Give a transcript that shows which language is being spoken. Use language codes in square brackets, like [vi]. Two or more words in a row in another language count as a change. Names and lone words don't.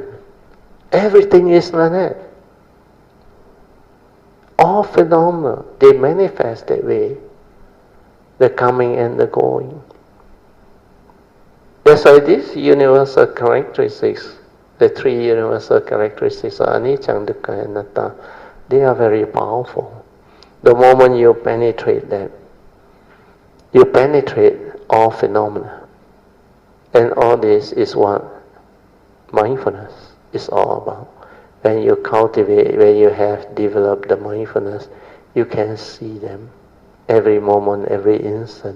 [en] Everything is like that. All phenomena, they manifest that way. The coming and the going. That's why these universal characteristics, the three universal characteristics of anicca, dukkha, and anatta, they are very powerful. The moment you penetrate them, you penetrate all phenomena. And all this is what mindfulness is all about. When you cultivate, when you have developed the mindfulness, you can see them every moment, every instant.